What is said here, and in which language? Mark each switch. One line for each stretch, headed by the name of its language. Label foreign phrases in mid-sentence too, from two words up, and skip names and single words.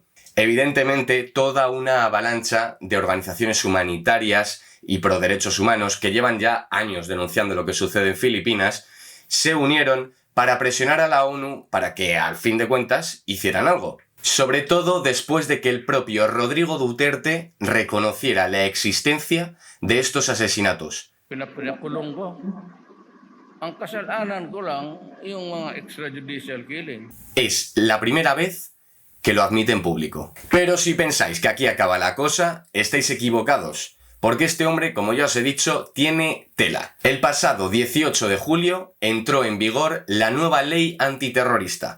Spanish: Evidentemente, toda una avalancha de organizaciones humanitarias y pro derechos humanos que llevan ya años denunciando lo que sucede en Filipinas se unieron para presionar a la ONU para que, al fin de cuentas, hicieran algo. Sobre todo después de que el propio Rodrigo Duterte reconociera la existencia de estos asesinatos.
Filipino: Pinakulong ko. Ang kasalanan ko lang yung mga
English: extrajudicial killing.
Spanish: Es la primera vez que lo admite en público. Pero si pensáis que aquí acaba la cosa, estáis equivocados. Porque este hombre, como ya os he dicho, tiene tela. El pasado 18 de julio entró en vigor la nueva ley antiterrorista.